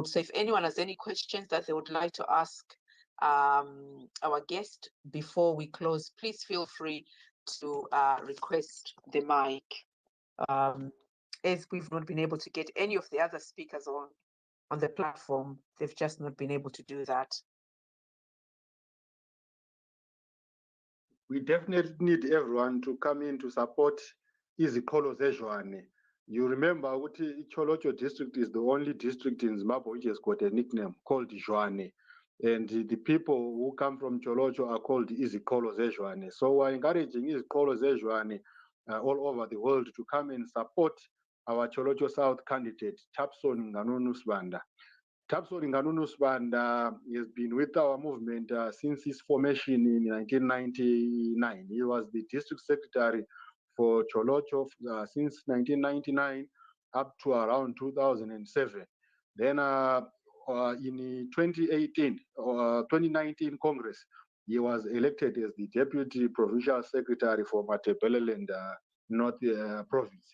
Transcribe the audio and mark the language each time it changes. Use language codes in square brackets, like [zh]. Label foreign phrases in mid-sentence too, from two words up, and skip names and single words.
[en] So if anyone has any questions that they would like to ask our guest before we close, please feel free to request the mic. As we've not been able to get any of the other speakers on the platform, they've just not been able to do that. We definitely need everyone to come in to support [nd] izikolo zezwane. [en] You remember ukuthi Tsholotsho district is the only district in Zimbabwe which has got a nickname called Zwane. And the people who come from Tsholotsho are called [nd] izikolo zezwane. [en] So we're encouraging [nd] izikolo zezwane [en] all over the world to come and support our Tsholotsho South candidate, Thapson Nganunu Sibanda. Thapson Nganunu Sibanda has been with our movement since its formation in 1999. He was the district secretary for Tsholotsho since 1999 up to around 2007. Then in 2019 Congress, he was elected as the Deputy Provincial Secretary for Matabeleland North Province.